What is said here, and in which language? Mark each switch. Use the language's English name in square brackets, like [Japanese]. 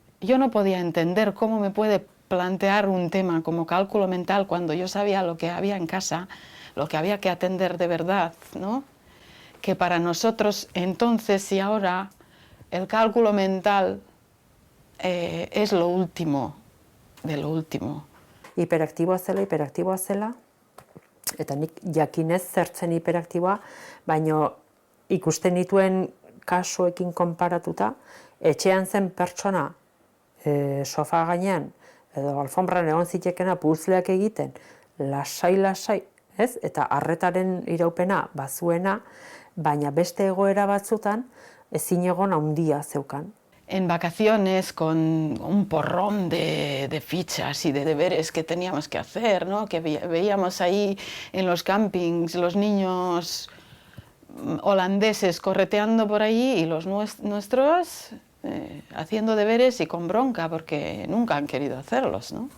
[Spanish] Yo no podía entender cómo me puede plantear un tema como cálculo mental cuando yo sabía lo que había en casa, lo que había que atender de verdad, ¿no? que para nosotros entonces y ahora el cálculo mental es lo último de lo último. [Basque] Hiperaktiboa zela, eta nik jakinez zertzen hiperaktiboa, baina ikusten dituen kasuekin konparatuta, etxean zen pertsona sofa gainean, edo alfombran egon zitekena puzleak egiten, lasai, ez? Eta arretaren iraupena bazuena, baina beste egoera batzutan ezin egon handia zeukan. [Spanish] En vacaciones, con un porrón de fichas y de deberes que teníamos que hacer, ¿no? Que veíamos ahí en los campings los niños holandeses correteando por allí y los nuestros haciendo deberes y con bronca porque nunca han querido hacerlos, ¿no?